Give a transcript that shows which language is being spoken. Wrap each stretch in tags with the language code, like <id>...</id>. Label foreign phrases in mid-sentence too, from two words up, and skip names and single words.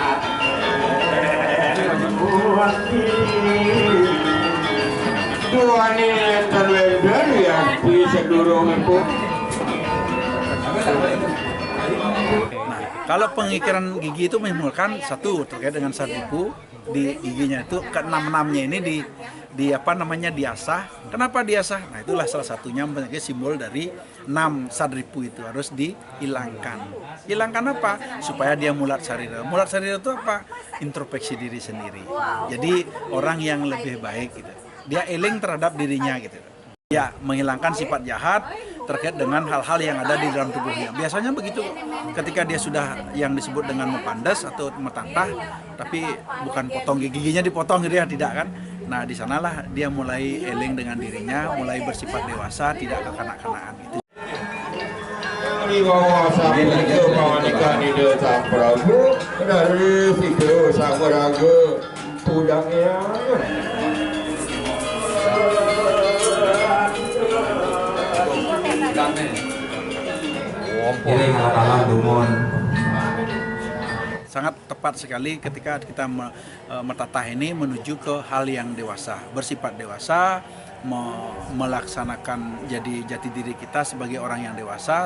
<id>Nah, kalau pengikiran gigi itu menimbulkan satu terkait dengan sadripu di giginya itu, ke-6-6-nya ini diasah. Kenapa diasah? Nah, itulah salah satunya sebagai simbol dari 6 sadripu itu harus dihilangkan. Hilangkan apa? Supaya dia</id> <ban>mulat sarira. Mulat sarira</ban> <id>itu apa? Introspeksi diri sendiri. Jadi orang yang lebih baik gitu. Dia eling terhadap dirinya gitu. Ya, menghilangkan sifat jahat terkait dengan hal-hal yang ada di dalam tubuhnya. Biasanya begitu, ketika dia sudah yang disebut dengan mepandas atau metatah, tapi bukan potong giginya dipotong gitu ya, tidak kan? Nah, di sanalah dia mulai eling dengan dirinya, mulai bersifat dewasa, tidak kekanak-kanakan gitu. Dari situ sang raga tudangnya. Sangat tepat sekali ketika kita metatah ini menuju ke hal yang dewasa, bersifat dewasa, melaksanakan jadi jati diri kita sebagai orang yang dewasa.</id>